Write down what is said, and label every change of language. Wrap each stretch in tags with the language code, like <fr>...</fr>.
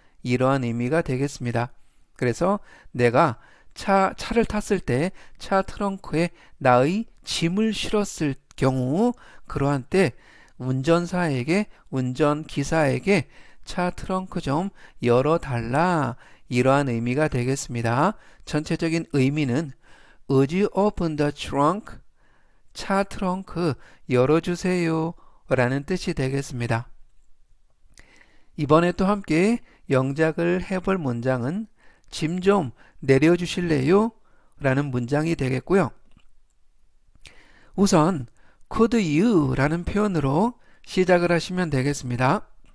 <ko>이러한 의미가 되겠습니다. 그래서 내가 차를 탔을 때 차 트렁크에 나의 짐을 실었을 경우 그러한 때 운전사에게 운전기사에게 차 트렁크 좀 열어달라 이러한 의미가 되겠습니다. 전체적인 의미는</ko> <en>Would you open the trunk?</en> <ko>차 트렁크 열어주세요 라는 뜻이 되겠습니다. 이번에 또 함께 영작을 해볼 문장은 짐 좀 내려주실래요? 라는 문장이 되겠고요. 우선</ko> <en>could you</en> <ko>라는 표현으로 시작을 하시면 되겠습니다.</ko>